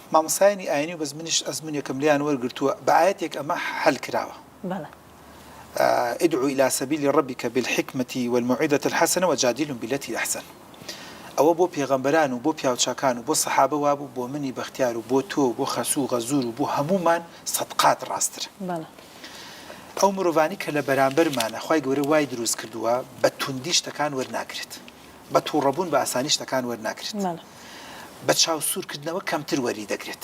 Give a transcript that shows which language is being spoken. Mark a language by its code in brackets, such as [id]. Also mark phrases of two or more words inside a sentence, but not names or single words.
[ckb] مامۆستایانی ئاینی و بەس منیش ئەزمونێکم لیان وەرگرتووە بە ئاەتێک ئەمە حەل کراوە. بەڵێ. [ar] ادعو إلى سبيل ربك بالحكمة والموعظة الحسنة وجادلهم بالتي أحسن. [ckb] ئەوە بۆ پێغەمبەران و بۆ پیاوچاکان و بۆ سەحابە وابوو بۆ منی بەختیار و بۆ تۆ بۆ خەسوو غەزور و بۆ هەمومان سەدقات ڕاستتر. ئەو مرۆڤانی کە لە بەرامبەرمانە خوای گەورە وای دروست کردووە بە توندی شتەکان وەرناگرێت، بە تووڕەبوون بە ئاسانی شتەکان وەرناگرێت، بە چاوسوورکردنەوە کەمتر وەری دەگرێت.